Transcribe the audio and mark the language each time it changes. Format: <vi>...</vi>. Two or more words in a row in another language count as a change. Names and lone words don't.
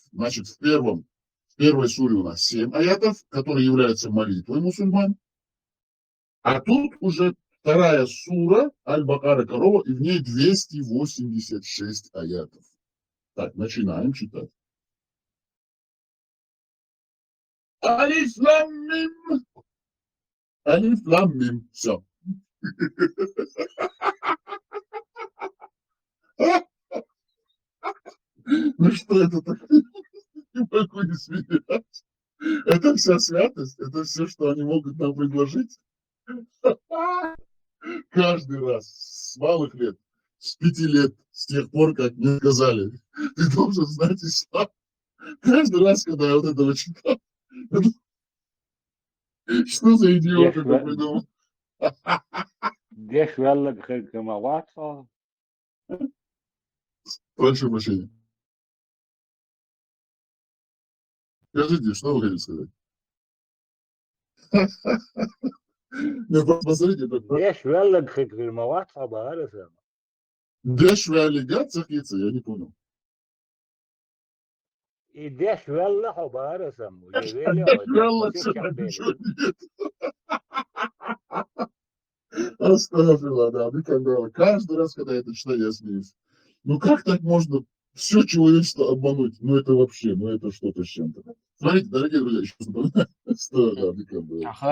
<ru>Значит, в первой суре у нас 7 аятов, которые являются молитвой мусульман. А тут уже вторая сура, Аль-Бакара, корова, и в ней 286 аятов. Так, начинаем читать.</ru> <ar>ألف لام ميم. ألف لام ميم.</ar> <ru>Все. Ну что это такое? Не могу не смеяться. Это вся святость, это все, что они могут нам предложить. Каждый раз, с малых лет, с 5 лет, с тех пор, как мне сказали, ты должен знать ислам. Каждый раз, когда я вот этого читал, что за идиот это придумал? Деш веллек хекемаватса. Прошу прощения. Скажите, что вы хотите сказать? Ну, посмотрите, это... Деш веллек хекемаватса бааресем. Дешве аллигация, я не понял. И деш веллек бааресем. Оставила, да, никогда. Каждый раз, когда я это читаю, я смеюсь. Ну как так можно все человечество обмануть? Ну это вообще, ну это что-то с чем-то. Смотрите, дорогие друзья, еще напоминаю, что да, никогда.</ru>